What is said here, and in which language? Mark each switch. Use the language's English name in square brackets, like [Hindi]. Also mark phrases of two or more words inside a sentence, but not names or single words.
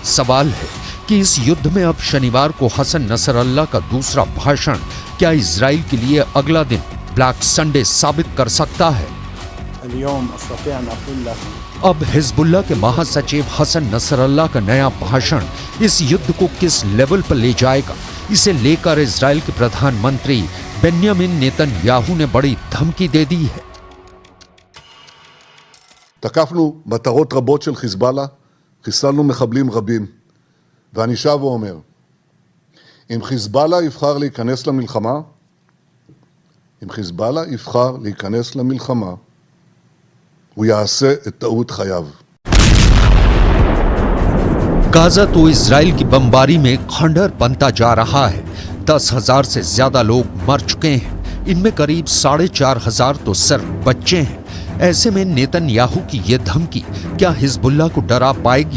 [Hindi] सवाल है कि इस युद्ध में अब शनिवार को हसन नसरल्लाह का दूसरा भाषण क्या इजराइल के लिए अगला दिन [English] Black Sunday [Hindi] साबित कर सकता है? अब हिजबुल्लाह के महासचिव हसन नसरल्लाह का नया भाषण इस युद्ध को किस लेवल पर ले जाएगा, इसे लेकर इजराइल के प्रधानमंत्री बेन्यामिन नेतन्याहू ने बड़ी धमकी दे दी है। [Hebrew] תקפנו מטרות רבות של חיזבאללה, חיסלנו מחבלים רבים, ואני שב ואומר, אם חיזבאללה יבחר להיכנס למלחמה, הוא יעשה את טעות חייו. [Hindi] गाजा तो इजराइल की बमबारी में खंडहर बनता जा रहा है। 10,000 से ज्यादा लोग मर चुके हैं, इनमें करीब 4,500 तो सिर्फ बच्चे हैं। ऐसे में नेतन्याहू की ये धमकी क्या हिजबुल्लाह को डरा पाएगी?